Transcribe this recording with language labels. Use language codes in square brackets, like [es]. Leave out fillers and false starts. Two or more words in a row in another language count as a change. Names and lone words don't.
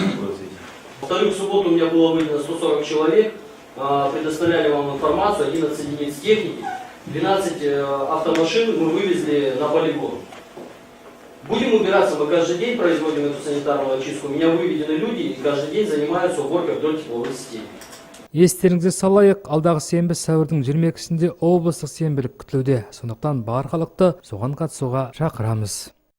[ru] Повторю, в субботу у меня было выделено 140 человек. Предоставляли вам информацию, 11 единиц техники. 12 автомашин мы вывезли на полигон. Будем убираться, мы каждый день производим эту санитарную очистку. У меня выведены люди и каждый день занимаются уборкой вдоль тепловых сетей. [kk] Естеріңізге салайық, алдағы сенбі сәуірдің 22-сінде облыстық сенбілік күтілуде. Сондықтан бар халықты соған қатысуға шақырамыз.